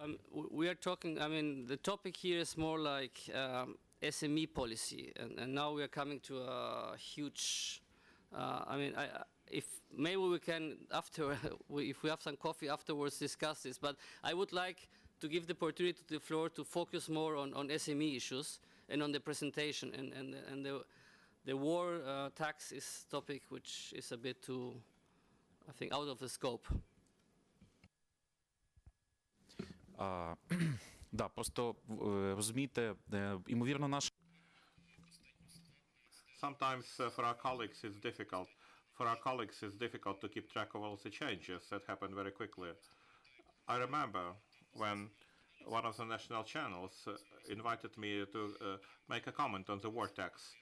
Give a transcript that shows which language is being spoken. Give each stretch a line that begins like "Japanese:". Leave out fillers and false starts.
English: We are talking, I mean, the topic here is more like SME policy, and now we are coming to a huge, I mean, if maybe we can, after, if we have some coffee afterwards, discuss this, but I would like to give the opportunity to the floor to focus more on SME issues and on the presentation, and the war tax is topic which is a bit too, I think, out of the scope.
Ukrainian: Да, просто розумієте, ймовірно, наш
English: Sometimes for our colleagues it's difficult. For our colleagues it's difficult to keep track of all the changes that happen very quickly. I remember when one of the national channels invited me to make a comment on the war tax.